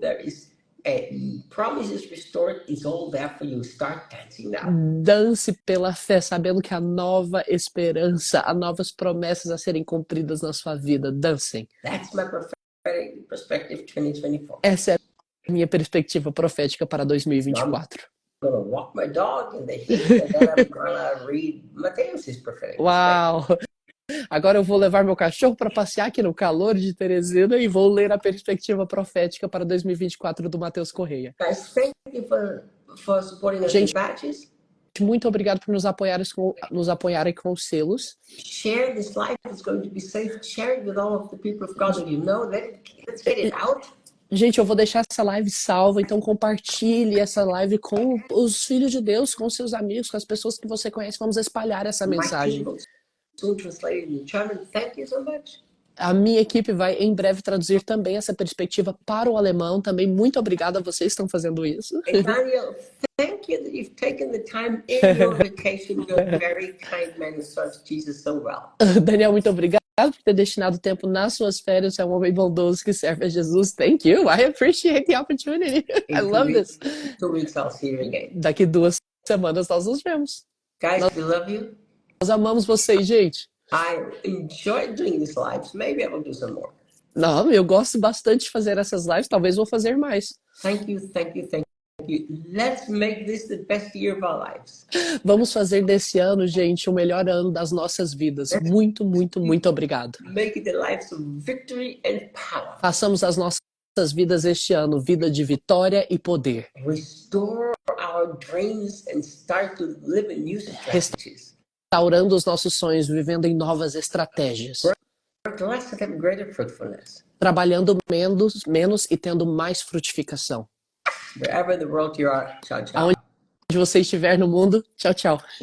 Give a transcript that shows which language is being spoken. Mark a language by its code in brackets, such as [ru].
[en] There is promises restored. It's all there for you. Start dancing now. [pt] Dance pela fé, sabendo que há nova esperança, há novas promessas a serem cumpridas na sua vida. Dancem. [en] That's my prophetic perspective 2024. [pt] Essa é a minha perspectiva profética para 2024. [en] I'm gonna walk my dog in the heat, and then I'm gonna read Mateus' prophetic Uau! [pt] Agora eu vou levar meu cachorro para passear aqui no calor de Teresina e vou ler a perspectiva profética para 2024 do Mateus Correia. [en] Guys, thank you for supporting us [pt] Gente, [en] with badges. [pt] muito obrigado por nos apoiarem com os selos. [en] Share this life. It's going to be safe. Share it with all of the people of God that you know. Let's get it out. Gente, eu vou deixar essa live salva, então compartilhe essa live com os filhos de Deus, com seus amigos, com as pessoas que você conhece. Vamos espalhar essa mensagem. Soon translated in German. Thank you so much. [pt] A minha equipe vai em breve traduzir também essa perspectiva para o alemão. Também muito obrigada a vocês que estão fazendo isso. [en] And Daniel, thank you that you've taken the time in your vacation. You're a very kind man who serves Jesus so well. [pt] Daniel, muito obrigado por ter destinado tempo nas suas férias. Você é um homem bondoso que serve a Jesus. [en] Thank you. I appreciate the opportunity. I love this. 2 weeks I'll see you again. [pt] Daqui 2 semanas nós nos vemos. [en] Guys, we love you. [pt] Nós amamos vocês, gente. [en] I enjoy doing these lives. Maybe I will do some more. [pt] Não, eu gosto bastante de fazer essas lives. Talvez vou fazer mais. [en] Thank you, thank you, thank you. Let's make this the best year of our lives. [pt] Vamos fazer desse ano, gente, o melhor ano das nossas vidas. Muito, muito, muito obrigado. [en] Make it the lives of victory and power. [pt] Façamos as nossas vidas este ano, vida de vitória e poder. [en] Restore our dreams and start to live in new strategies. [pt] Restaurando os nossos sonhos, vivendo em novas estratégias. [en] Work less and have greater fruitfulness. [pt] Trabalhando menos e tendo mais frutificação. [en] Wherever in the world you are, [it] ciao, ciao. [pt] Aonde você estiver no mundo, tchau, tchau.